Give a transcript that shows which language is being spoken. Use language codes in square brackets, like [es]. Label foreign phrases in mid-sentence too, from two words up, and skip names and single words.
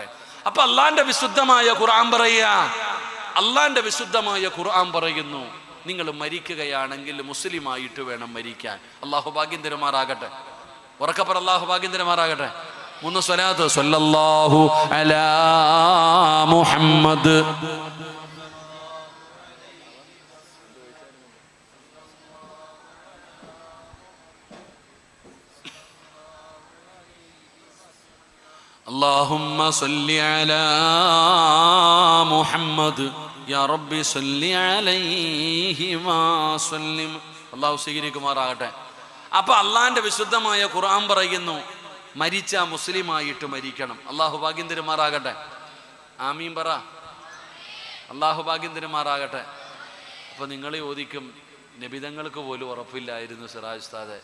[ml] അപ്പൊ അള്ളാന്റെ വിശുദ്ധമായ ഖുർആൻ പറയുക, അള്ളാന്റെ വിശുദ്ധമായ ഖുർആൻ പറയുന്നു, നിങ്ങൾ മരിക്കുകയാണെങ്കിൽ മുസ്ലിമായിട്ട് വേണം മരിക്കാൻ. അല്ലാഹു ഭാഗ്യം തരുമാറാകട്ടെ. ഉറക്കപ്പറ, അല്ലാഹു ഭാഗ്യം തരുമാറാകട്ടെ. 3 സ്വലാത്ത്. [ar] صلى الله على محمد. اللهم صل على محمد يا ربي صل عليه وسلم. [ml] അല്ലാഹു സ്വീകരിക്കുമാറാകട്ടെ. അപ്പൊ അള്ളാന്റെ വിശുദ്ധമായ ഖുർആൻ പറയുന്നു, മരിച്ച മുസ്ലിമായിട്ട് മരിക്കണം. അല്ലാഹു ഭാഗ്യം തരുമാറാകട്ടെ. ആമീൻ പറ. അല്ലാഹു ഭാഗ്യം തരുമാറാകട്ടെ. അപ്പോൾ നിങ്ങൾ ചോദിക്കും, നബിതങ്ങൾക്ക് പോലും ഉറപ്പില്ലായിരുന്നു സിറാജ് ഉസ്താദെ.